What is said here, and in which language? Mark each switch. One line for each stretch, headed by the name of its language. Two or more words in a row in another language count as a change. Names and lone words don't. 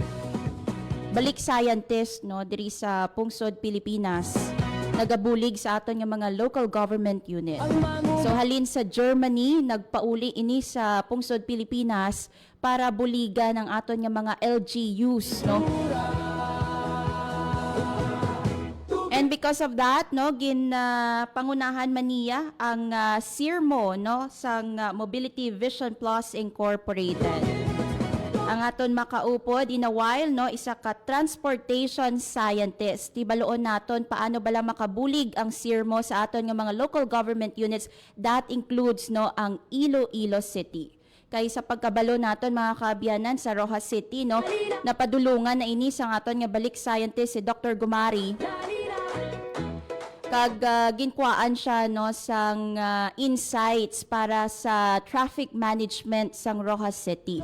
Hiligaynon: balik scientist no diri sa Pungsod, Pilipinas. Nagabulig sa aton nga mga local government unit. So halin sa Germany, nagpauli ini sa Pungsod, Pilipinas para buligan ang aton nga mga LGUs no.
English: And because of that,
Hiligaynon: no, pangunahan man niya ang SIRMO, no, sang Mobility Vision Plus Incorporated. Ang aton makaupod
English: in a while,
Hiligaynon: no, isa ka
English: transportation scientist.
Hiligaynon: Tibaloon naton paano bala makabulig ang SIRMO sa aton nga mga local government units.
English: That includes no ang Iloilo City.
Hiligaynon: Kay sa pagkabalo naton mga kaabyanan sa Rojas City, no, napadulungan na ini sang aton nga balik scientist si Dr. Gumari. Kag ginkuhaan siya no sang insights para sa traffic management sang Rojas City.